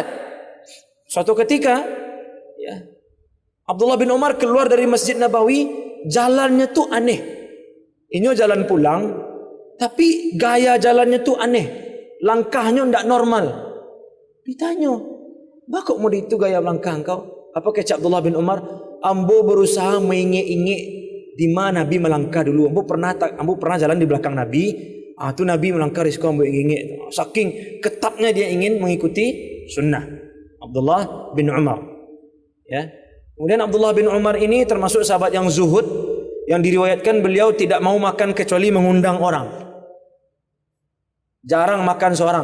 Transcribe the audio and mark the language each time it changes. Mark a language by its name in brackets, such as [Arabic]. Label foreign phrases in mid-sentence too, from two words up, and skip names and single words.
[Indonesian] Suatu ketika, ya, Abdullah bin Umar keluar dari Masjid Nabawi, jalannya tuh aneh. Ini jalan pulang, tapi gaya jalannya tuh aneh. Langkahnya tidak normal. Ditanya, "Bakok mau itu gaya langkah engkau?" Apa kata Abdullah bin Umar? [Minangkabau] "Ambo berusaha mengingik-ingik di mana Nabi melangkah dulu. Ambo pernah jalan di belakang Nabi. Tu Nabi melangkah risiko ambo ingik. [Indonesian] Saking ketatnya dia ingin mengikuti sunnah." Abdullah bin Umar. Ya. Kemudian Abdullah bin Umar ini termasuk sahabat yang zuhud, yang diriwayatkan beliau tidak mau makan kecuali mengundang orang. Jarang makan seorang.